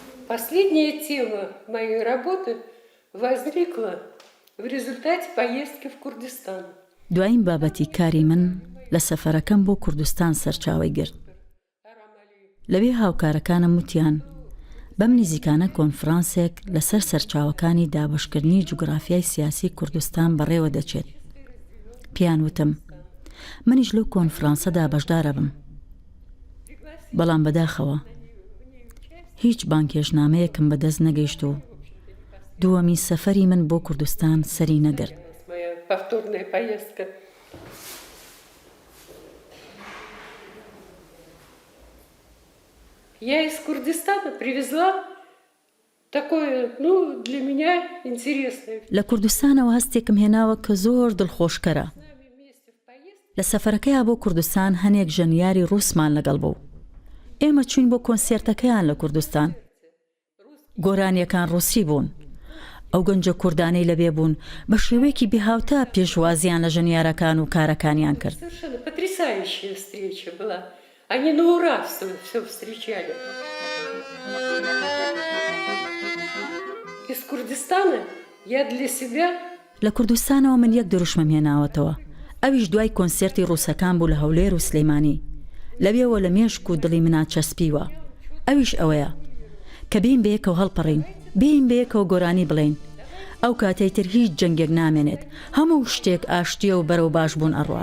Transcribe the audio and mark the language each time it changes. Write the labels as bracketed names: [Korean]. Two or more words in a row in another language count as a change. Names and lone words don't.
[Russian] Последняя тема моей работы возникла в результате поездки в Курдистан. [Central Kurdish] دوایین بابەتی کاری من لە سەفەرەکەم بۆ کوردستان سەرچاوی گرت. لەوێ هاوکارەکانم وتیان بەم نزیکانە کۆنفرانسێک لەسەر سەرچاوەکانی دابەشکردنی جوگرافیای سیاسی کوردستان بەڕێوە دەچێت. پیان وتم منیش لەو کۆنفرانسەدا بەشدارە بم. بەڵام بەداخەوە هیچ بانکێشنامەیەکم بەدەست نەگەیشت و دووەمی سەفەری من بۆ کوردستان سەری نەگرت. [Russian] Моя повторная поездка. Я из Курдистана привезла такое, для меня интересное. [Central Kurdish] لە کوردستانەوە هەستێکم هێناوە کە زۆر دڵخۆشکەرە. لە سەفەرەکەیە بۆ کوردستان هەنێک ژەنیاری ڕووسمان لەگەڵ بوو. ئێمە چوین بۆ کۆنسێرتەکەیان لە کوردستان. گۆرانیەکان ڕووسی بوون. ئەو گەنجە کوردانەی لەبێ بوون بە شێوەیەکی بێهاوتا پێشوازیان لە ژەنیارەکان و کارەکانیان کرد. [Russian] Совершенно потрясающая встреча была. Они на ура все встречали. Из Курдистана я для себя [Central Kurdish] لە کوردستانەوە من یەک دروشمەم هێناوەتەوە. ئەویش دوای کۆنسێرتی ڕووسەکان بوو لە هەولێر و سلەیمانی. لەوێەوە لە مێشک و دڵی منات چەسپیوە. ئەویش ئەوەیە کە بین بەیەکەوە هەڵپەڕین، بین بەیەکەوە گۆرانی بڵین. ئەو کاتەیتر هیچ جەنگێک نامێنێت. هەموو شتێک ئاشتیە و بەرەو باش بوون ئەڕوات.